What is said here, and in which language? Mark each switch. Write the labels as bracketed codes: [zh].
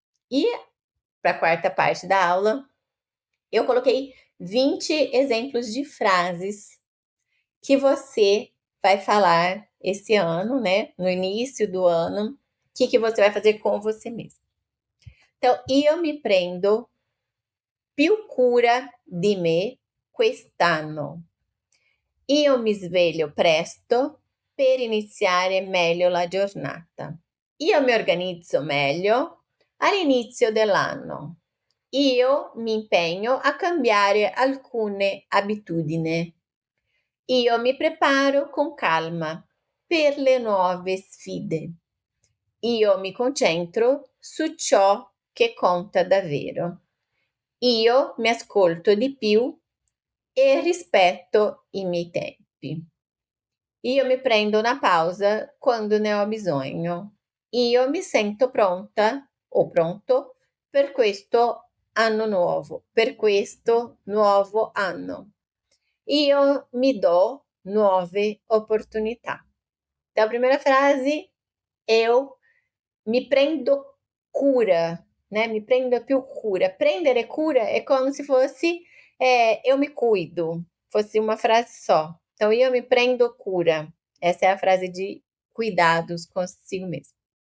[pt] E para a quarta parte da aula, eu coloquei 20 exemplos de frases que você vai falar esse ano, né? No início do ano, o que você vai fazer com você mesmo. Então, [it] io mi prendo più cura di me quest'anno. Io mi sveglio presto per iniziare meglio la giornata. Io mi organizzo meglio all'inizio dell'anno. Io mi impegno a cambiare alcune abitudini. Io mi preparo con calma per le nuove sfide. Io mi concentro su ciò che conta davvero. Io mi ascolto di più e rispetto i miei tempi. Io mi prendo una pausa quando ne ho bisogno. Io mi sento pronta o pronto per questo per questo nuovo anno. Io mi do nuove opportunità. [pt] Então, a primeira frase, eu me prendo cura, né? [it] Me prendo più cura. [pt] Prendere cura é como se fosse eu me cuido, fosse uma frase só. Então, eu me prendo cura. Essa é a frase de cuidados consigo mesmo.